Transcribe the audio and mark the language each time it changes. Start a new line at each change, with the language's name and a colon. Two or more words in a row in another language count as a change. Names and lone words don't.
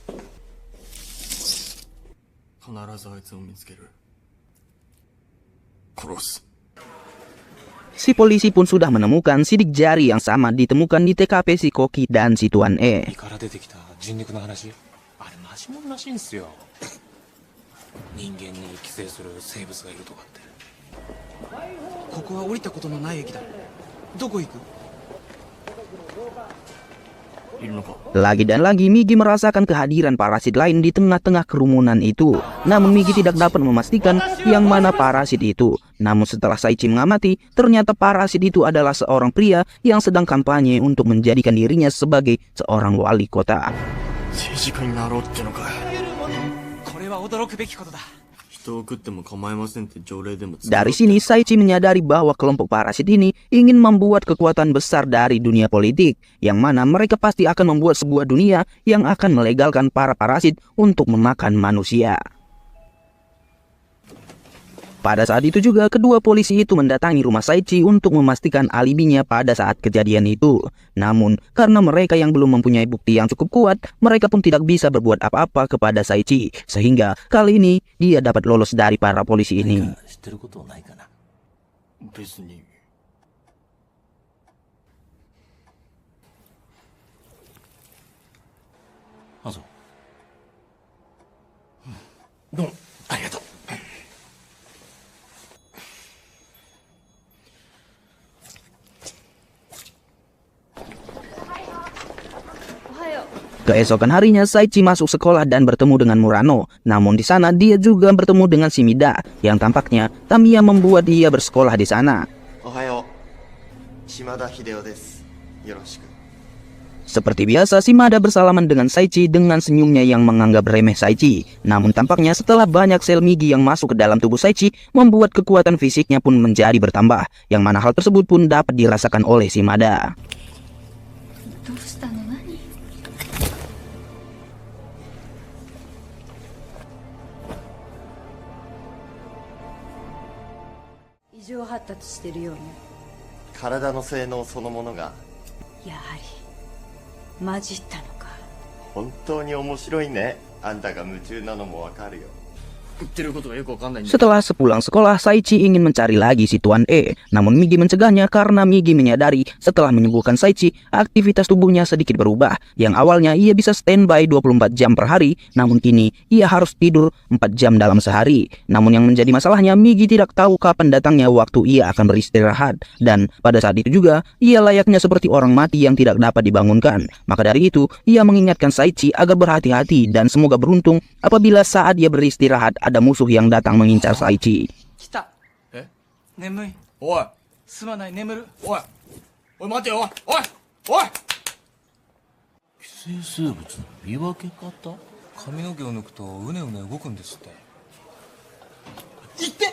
Japanese: 必ずあいつを見つける。殺す。
Indonesian: Si polisi pun sudah menemukan sidik jari yang sama ditemukan di TKP si Koki dan si Tuan
Japanese: 胃 E. から出てきた人肉の話、あれマジモンらしいんすよ。人間に寄生する生物がいるとかって。ここは降りたことのない駅だ。どこ行く？いるのか？
Indonesian: Lagi dan lagi Migi merasakan kehadiran parasit lain di tengah-tengah kerumunan itu. Namun Migi tidak dapat memastikan yang mana parasit itu. Namun setelah Saichi mengamati, ternyata parasit itu adalah seorang pria yang sedang kampanye untuk menjadikan dirinya sebagai seorang wali kota.
Japanese: 政治家になろうってのか。これは驚くべきことだ。人を食っても構いませんって条例でも。
Indonesian: Dari sini Saichi menyadari bahwa kelompok parasit ini ingin membuat kekuatan besar dari dunia politik, yang mana mereka pasti akan membuat sebuah dunia yang akan melegalkan para parasit untuk memakan manusia. Pada saat itu juga kedua polisi itu mendatangi rumah Saichi untuk memastikan alibinya pada saat kejadian itu. Namun karena mereka yang belum mempunyai bukti yang cukup kuat, mereka pun tidak bisa berbuat apa-apa kepada Saichi. Sehingga kali ini dia dapat lolos dari para polisi ini.
Japanese: 知ってることないかな。別に。あ、そう。どうもありがとう。
Indonesian: Keesokan harinya Saichi masuk sekolah dan bertemu dengan Murano. Namun di sana dia juga bertemu dengan Shimida, yang tampaknya Tamiya membuat dia bersekolah di sana.
Japanese: おはよう。島田秀夫です。よろしく。
Indonesian: Seperti biasa, Shimada bersalaman dengan Saichi dengan senyumnya yang menganggap remeh Saichi. Namun tampaknya setelah banyak sel Migi yang masuk ke dalam tubuh Saichi, membuat kekuatan fisiknya pun menjadi bertambah, yang mana hal tersebut pun dapat dirasakan oleh Shimada.
Japanese: どうしたの？何？異常発達してるようね。体の性能そのものがやはり混じったのか。本当に面白いね。あんたが夢中なのもわかるよ。言ってることがよくわかんないんだ。
Indonesian: Setelah sepulang sekolah, Saichi ingin mencari lagi si Tuan E. Namun Migi mencegahnya karena Migi menyadari setelah menyembuhkan Saichi, aktivitas tubuhnya sedikit berubah. Yang awalnya ia bisa standby 24 jam per hari, namun kini ia harus tidur 4 jam dalam sehari. Namun yang menjadi masalahnya, Migi tidak tahu kapan datangnya waktu ia akan beristirahat. Dan pada saat itu juga, ia layaknya seperti orang mati yang tidak dapat dibangunkan. Maka dari itu, ia mengingatkan Saichi agar berhati-hati dan semoga beruntung apabila saat ia beristirahat ada musuh yang datang mengincar Saichi.
Japanese: 来た。え？眠い。おいすまない、眠る。おいおい待てよおいおいおい。寄生生物の見分け方？髪の毛を抜くとうねうね動くんですって。行って。